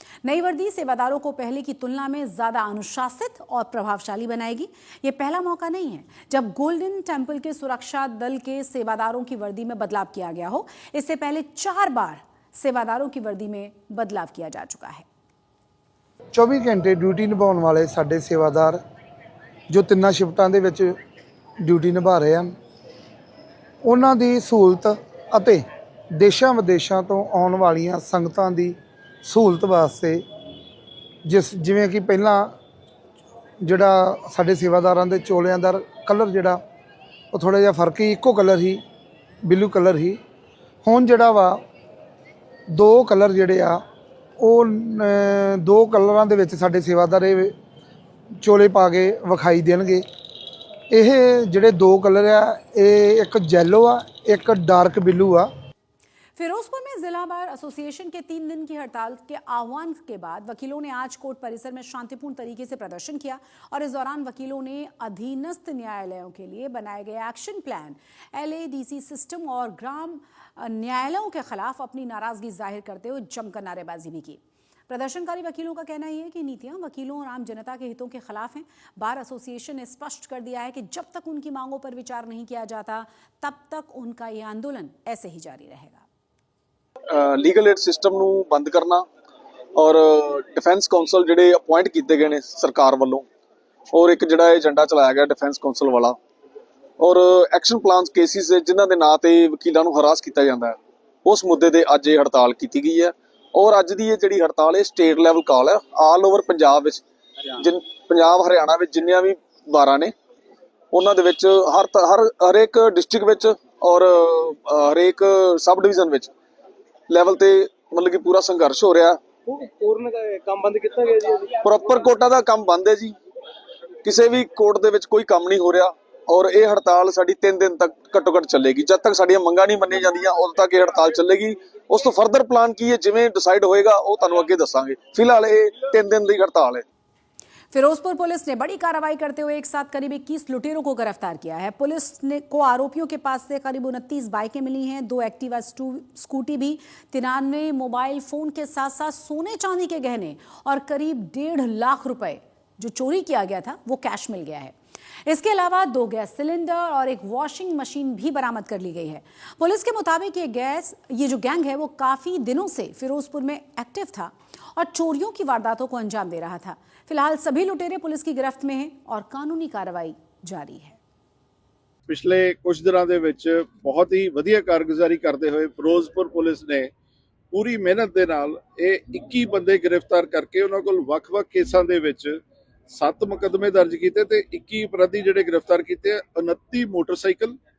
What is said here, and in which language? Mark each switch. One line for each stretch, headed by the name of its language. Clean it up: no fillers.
Hindi: नई वर्दी सेवादारों को पहले की तुलना में ज्यादा अनुशासित और प्रभावशाली बनाएगी। ये पहला मौका नहीं है जब गोल्डन टेम्पल के सुरक्षा दल के सेवादारों की वर्दी में बदलाव किया गया हो। इससे पहले 4 बार सेवादारों की वर्दी में बदलाव किया जा चुका है।
Punjabi: 24 ਘੰਟੇ ਡਿਊਟੀ ਨਿਭਾਉਣ ਵਾਲੇ ਸਾਡੇ ਸੇਵਾਦਾਰ ਜੋ ਤਿੰਨਾਂ ਸ਼ਿਫਟਾਂ ਦੇ ਵਿੱਚ ਡਿਊਟੀ ਨਿਭਾ ਰਹੇ ਹਨ, ਉਹਨਾਂ ਦੀ ਸਹੂਲਤ ਅਤੇ ਦੇਸ਼ਾਂ ਵਿਦੇਸ਼ਾਂ ਤੋਂ ਆਉਣ ਵਾਲੀਆਂ ਸੰਗਤਾਂ ਦੀ ਸਹੂਲਤ ਵਾਸਤੇ ਜਿਵੇਂ ਕਿ ਪਹਿਲਾਂ ਜਿਹੜਾ ਸਾਡੇ ਸੇਵਾਦਾਰਾਂ ਦੇ ਚੋਲਿਆਂ ਦਾ ਕਲਰ ਜਿਹੜਾ ਉਹ ਥੋੜ੍ਹਾ ਜਿਹਾ ਫਰਕ ਹੀ, ਇੱਕੋ ਕਲਰ ਹੀ, ਬਲੂ ਕਲਰ ਹੀ। ਹੁਣ ਜਿਹੜਾ ਵਾ 2 ਕਲਰ ਜਿਹੜੇ ਆ ਉਹ 2 ਕਲਰਾਂ ਦੇ ਵਿੱਚ ਸਾਡੇ ਸੇਵਾਦਾਰ ਇਹ ਚੋਲੇ ਪਾ ਕੇ ਵਿਖਾਈ ਦੇਣਗੇ। ਇਹ ਜਿਹੜੇ 2 ਕਲਰ ਆ, ਇਹ ਇੱਕ ਜੈਲੋ ਆ, ਇੱਕ डार्क ब्लू आ।
Hindi: फिरोजपुर में जिला बार एसोसिएशन के 3 दिन की हड़ताल के आह्वान के बाद वकीलों ने आज कोर्ट परिसर में शांतिपूर्ण तरीके से प्रदर्शन किया और इस दौरान वकीलों ने अधीनस्थ न्यायालयों के लिए बनाए गए एक्शन प्लान, LADC सिस्टम और ग्राम न्यायालयों के खिलाफ अपनी नाराजगी जाहिर करते हुए जमकर नारेबाजी भी की। प्रदर्शनकारी वकीलों का कहना यह है कि नीतियां वकीलों और आम जनता के हितों के खिलाफ हैं। बार एसोसिएशन ने स्पष्ट कर दिया है कि जब तक उनकी मांगों पर विचार नहीं किया जाता तब तक उनका ये आंदोलन ऐसे ही जारी रहेगा।
Punjabi: ਲੀਗਲ ਏਡ ਸਿਸਟਮ ਨੂੰ ਬੰਦ ਕਰਨਾ ਔਰ ਡਿਫੈਂਸ ਕਾਉਂਸਲ ਜਿਹੜੇ ਅਪਾਇੰਟ ਕੀਤੇ ਗਏ ਨੇ ਸਰਕਾਰ ਵੱਲੋਂ, ਔਰ ਇੱਕ ਜਿਹੜਾ ਏਜੰਡਾ ਚਲਾਇਆ ਗਿਆ ਡਿਫੈਂਸ ਕਾਉਂਸਲ ਵਾਲਾ, ਔਰ ਐਕਸ਼ਨ ਪਲਾਨਸ ਕੇਸਿਸ ਜਿਨ੍ਹਾਂ ਦੇ ਨਾਂ ਤੇ ਵਕੀਲਾਂ ਨੂੰ ਹਰਾਸ ਕੀਤਾ ਜਾਂਦਾ ਹੈ, ਉਸ ਮੁੱਦੇ ਤੇ ਅੱਜ ਇਹ ਹੜਤਾਲ ਕੀਤੀ ਗਈ ਹੈ। ਔਰ ਅੱਜ ਦੀ ਇਹ ਜਿਹੜੀ ਹੜਤਾਲ ਹੈ ਸਟੇਟ ਲੈਵਲ ਕਾਲ ਹੈ, ਆਲ ਓਵਰ ਪੰਜਾਬ ਵਿੱਚ, ਪੰਜਾਬ ਹਰਿਆਣਾ ਵਿੱਚ ਜਿੰਨੀਆਂ ਵੀ ਬਾਰਾਂ ਨੇ ਉਹਨਾਂ ਦੇ ਵਿੱਚ ਹਰੇਕ ਡਿਸਟ੍ਰਿਕਟ ਵਿੱਚ ਔਰ ਹਰੇਕ ਸਬ ਡਿਵੀਜ਼ਨ ਵਿੱਚ ਲੈਵਲ ਤੇ ਮਤਲਬ ਕਿ ਪੂਰਾ ਸੰਘਰਸ਼ ਹੋ ਰਿਹਾ। ਪੂਰਨ ਕੰਮ ਬੰਦ ਕੀਤਾ ਗਿਆ ਜੀ। ਪ੍ਰੋਪਰ ਕੋਟਾ ਦਾ ਕੰਮ ਬੰਦ ਹੈ ਜੀ, ਕਿਸੇ ਵੀ ਕੋਰਟ ਦੇ ਵਿੱਚ ਕੋਈ ਕੰਮ ਨਹੀਂ ਹੋ ਰਿਹਾ। ਔਰ ਇਹ ਹੜਤਾਲ ਸਾਡੀ 3 ਦਿਨ ਤੱਕ ਘੱਟੋ ਘੱਟ ਚੱਲੇਗੀ। ਜਦ ਤੱਕ ਸਾਡੀਆਂ ਮੰਗਾਂ ਨਹੀਂ ਮੰਨੀਆਂ ਜਾਂਦੀਆਂ ਉਦੋਂ ਤੱਕ ਇਹ ਹੜਤਾਲ ਚੱਲੇਗੀ। ਉਸ ਤੋਂ ਫਰਦਰ ਪਲਾਨ ਕੀ ਹੈ, ਜਿਵੇਂ ਡਿਸਾਈਡ होएगा वो ਤੁਹਾਨੂੰ ਅੱਗੇ ਦੱਸਾਂਗੇ। ਫਿਲਹਾਲ ਇਹ 3 दिन ਦੀ ਹੜਤਾਲ है।
Hindi: फिरोजपुर पुलिस ने बड़ी कार्रवाई करते हुए एक साथ करीब 21 लुटेरों को गिरफ्तार किया है। पुलिस को आरोपियों के पास से करीब 29 बाइकें मिली हैं, 2 एक्टिवा स्कूटी भी, 93 मोबाइल फोन के साथ साथ सोने चांदी के गहने और करीब 1.5 लाख रुपए जो चोरी किया गया था वो कैश मिल गया है। इसके अलावा 2 गैस सिलेंडर और एक वॉशिंग मशीन भी बरामद कर ली गई है। पुलिस के मुताबिक ये जो गैंग है वो काफी दिनों से फिरोजपुर में एक्टिव था और चोरियों की वारदातों को अंजाम दे रहा था। फिलहाल सभी लुटेरे पुलिस की गिरफ्त में हैं और कानूनी कार्रवाई जारी है। पिछले कुछ दिनों
Punjabi: ਦੇ ਵਿੱਚ ਬਹੁਤ ਹੀ ਵਧੀਆ ਕਾਰਗੁਜ਼ਾਰੀ ਕਰਦੇ ਹੋਏ ਫਿਰੋਜ਼ਪੁਰ ਪੁਲਿਸ ਨੇ ਪੂਰੀ ਮਿਹਨਤ ਦੇ ਨਾਲ ਇਹ 21 ਬੰਦੇ ਗ੍ਰਿਫਤਾਰ ਕਰਕੇ ਉਹਨਾਂ ਕੋਲ ਵੱਖ-ਵੱਖ ਕੇਸਾਂ ਦੇ ਵਿੱਚ 7 ਮੁਕੱਦਮੇ ਦਰਜ ਕੀਤੇ ਤੇ 21 ਅਪਰਾਧੀ ਜਿਹੜੇ ਗ੍ਰਿਫਤਾਰ ਕੀਤੇ, 29 ਮੋਟਰਸਾਈਕਲ,